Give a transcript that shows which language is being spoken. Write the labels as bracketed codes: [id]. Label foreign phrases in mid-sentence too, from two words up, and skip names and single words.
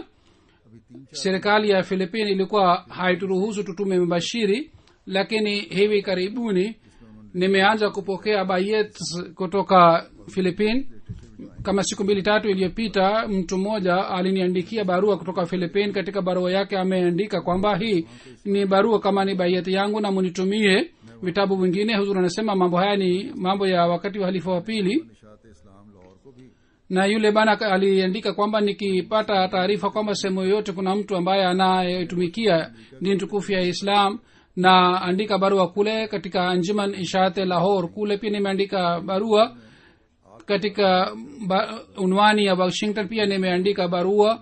[sw] serikali ya Philippines ilikuwa haituruhusu tutume mbashiri, lakini hivi karibuni nimeanza kupokea bayet kutoka Philippines. kama siku 2-3 iliyopita mtu mmoja aliniandikia barua kutoka Philippines. katika barua yake ameandika kwamba hii ni barua kama ni bayet yangu na munitumie vitabu vingine. Huzur anasema mambo haya ni mambo ya wakati wa halifa wa pili. [ur] نشاط اسلام لاہور کو بھی [sw] na yule bana aliandika kwamba nikipata taarifa kwamba sehemu yoyote kuna mtu ambaye anayetumikia dini tukufu ya Islam na andika barua kule. katika Anjuman Ishaat Lahore kule pia nimeandika barua. katika unwani ya Washington pia nimeandika barua.